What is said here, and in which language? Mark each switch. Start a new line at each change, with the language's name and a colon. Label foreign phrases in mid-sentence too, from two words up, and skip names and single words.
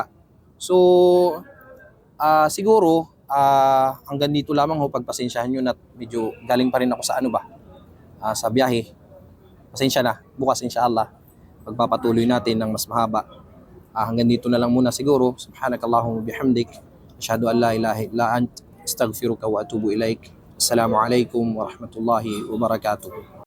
Filipino: So siguro hanggang dito lamang ho, pagpasensyahan nyo, at medyo galing pa rin ako sa sa biyahe. Pasensya na, bukas inshallah pagpapatuloy natin ng mas mahaba. Hanggang dito na lang muna siguro.
Arabic: سبحانك اللهم بحمدك أشهد أن لا إله إلا أنت أستغفرك و أتوب إليك. السلام عليكم ورحمة الله وبركاته.